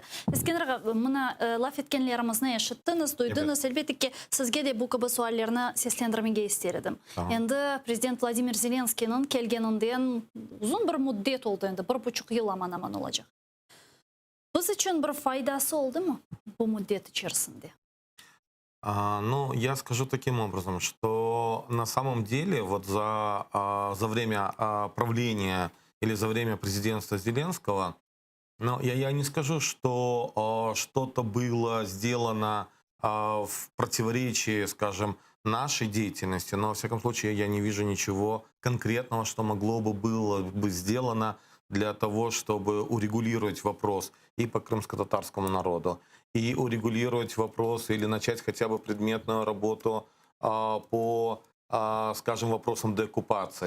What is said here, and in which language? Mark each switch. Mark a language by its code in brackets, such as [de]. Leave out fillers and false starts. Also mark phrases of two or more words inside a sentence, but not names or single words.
[crh] İskender Ağa, buna laf etkenlerimizni yaşattınız, duydunuz. Evet. Elbette ki sizge de bu gibi suallarını seslendirmege isterdim. Endi Prezident Vladimir Zelenskiy'nin kelgeninden uzun bir müddet oldu, endi 1,5 yıl aman olacak. Biz için bir faydası oldu mu bu müddet içerisinde? [ru] Ну, я скажу таким образом, что на самом деле вот за время правления или за время президентства Зеленского, ну, я не скажу, что что-то было сделано в противоречии, скажем, нашей деятельности, но, во всяком случае, я не вижу ничего конкретного, что могло бы было бы сделано для того, чтобы урегулировать вопрос и по крымско-татарскому народу, и урегулировать вопрос или начать хотя бы предметную работу по, скажем, вопросам деоккупации.